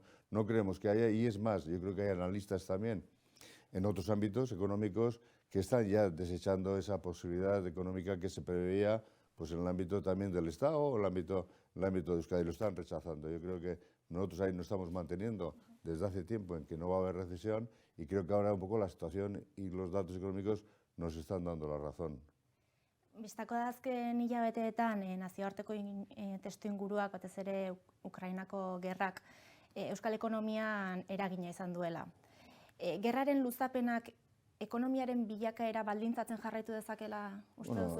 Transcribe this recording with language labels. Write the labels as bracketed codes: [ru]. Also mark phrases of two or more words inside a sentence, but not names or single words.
[es] No creemos que haya, y es más, yo creo que hay analistas también en otros ámbitos económicos que están ya desechando esa posibilidad económica que se preveía pues, en el ámbito también del Estado o en el ámbito de Euskadi, lo están rechazando. Yo creo que nosotros ahí nos estamos manteniendo desde hace tiempo en que no va a haber recesión y creo que ahora un poco la situación y los datos económicos nos están dando la razón. [eu] Bistako da azken hilabeteetan nazioarteko testuinguruak, batez ere Ukrainako gerrak, euskal ekonomian eragina izan duela. Gerraren luzapenak ekonomiaren bilakaera baldintzatzen jarraitu dezakela uste duzu?